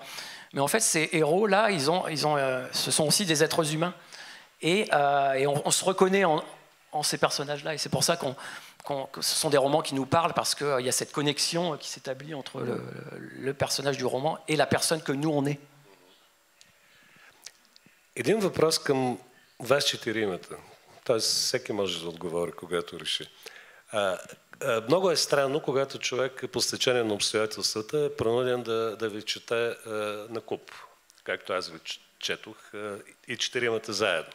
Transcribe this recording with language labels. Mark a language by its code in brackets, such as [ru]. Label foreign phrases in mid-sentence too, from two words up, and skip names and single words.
[fr] Mais en fait, ces héros-là, ce sont aussi des êtres humains. Et on se reconnaît en ces personnages-là. Et c'est pour ça que ce sont des romans qui nous parlent, parce qu'il y a cette connexion qui s'établit entre le personnage du roman et la personne que nous, on est. [bg] Един въпрос към вас четиримата. Тоест, всеки може да отговори, когато реши. Много е странно, когато човек по стечение на обстоятелствата е принуден да ви чете на куп, както аз ви четох, и четиримата заедно.